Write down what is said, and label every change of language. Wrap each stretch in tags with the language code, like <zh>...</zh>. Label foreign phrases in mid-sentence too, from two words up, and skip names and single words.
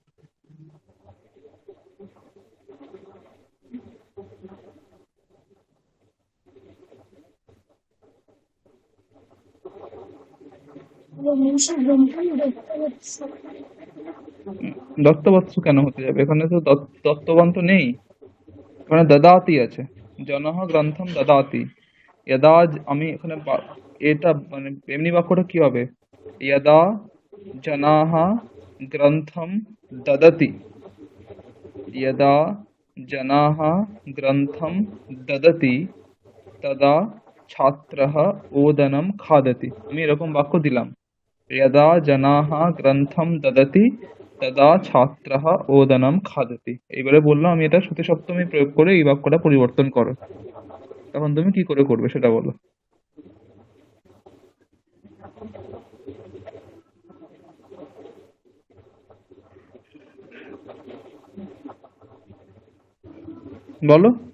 <sa>জনেষু গ্রন্থম দত্তবৎস।</sa> <bn>উম, দত্তবৎস কেন হতে যাবে? এখানে তো দত্তবান তো নেই, এখানে দদাতি আছে।</bn> <sa>জনহ গ্রন্থম দদাতি।</sa> <bn>আমি এখানে এটা মানে এমনি বাক্যটা কি হবে?</bn> <sa>यदा जनाः ग्रन्थं ददति। यदा जनाः ग्रन्थं ददति तदा ছাত্রः ওদনম খাদতি। আমি এরকম বাক্য দিলাম, यदा जनाः গ্রন্থম দদতি তদা ছাত্রः ওদনম খাদতি।</sa> <bn>এইবারে বললাম আমি এটা সতী সপ্তমী প্রয়োগ করে এই বাক্যটা পরিবর্তন করো। তখন তুমি কি করে করবে সেটা বলো। বলো।</bn>